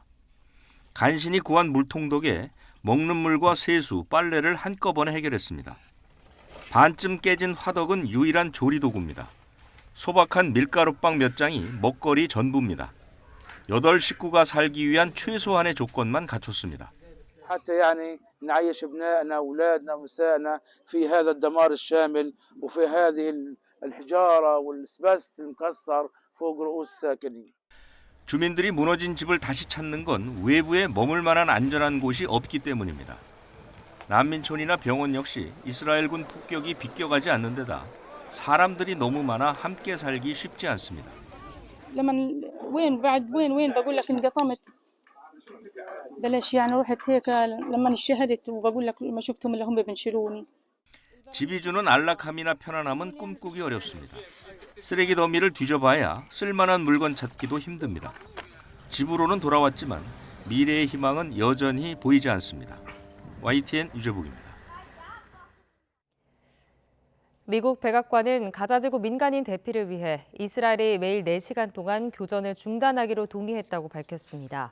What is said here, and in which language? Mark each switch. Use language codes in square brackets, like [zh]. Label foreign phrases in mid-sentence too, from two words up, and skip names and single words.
[ko] 간신히 구한 물통 덕에 먹는 물과 세수, 빨래를 한꺼번에 해결했습니다. 반쯤 깨진 화덕은 유일한 조리도구입니다. 소박한 밀가루빵 몇 장이 먹거리 전부입니다. 8 식구가 살기 위한 최소한의 조건만 갖췄습니다. [ar] حتى يعني نعيش ابنائنا واولادنا ونسائنا في هذا الدمار الشامل وفي هذه الحجاره والاسبست المكسر فوق رؤوس الساكنين. [ko] 주민들이 무너진 집을 다시 찾는 건 외부에 머물 만한 안전한 곳이 없기 때문입니다. 난민촌이나 병원 역시 이스라엘군 폭격이 비껴가지 않는 데다 사람들이 너무 많아 함께 살기 쉽지 않습니다. [ar] لما وين بعد وين بقول لك انقطمت بلاش يعني رحت هيك لما شهدت وبقول لك لما شفتهم اللي هم بنشلوني. [ko] 집이 주는 안락함이나 편안함은 꿈꾸기 어렵습니다. 쓰레기 더미를 뒤져봐야 쓸만한 물건 찾기도 힘듭니다. 집으로는 돌아왔지만 미래의 희망은 여전히 보이지 않습니다. YTN 유재복입니다. 미국 백악관은 가자지구 민간인 대피를 위해 이스라엘이 매일 4시간 동안 교전을 중단하기로 동의했다고 밝혔습니다.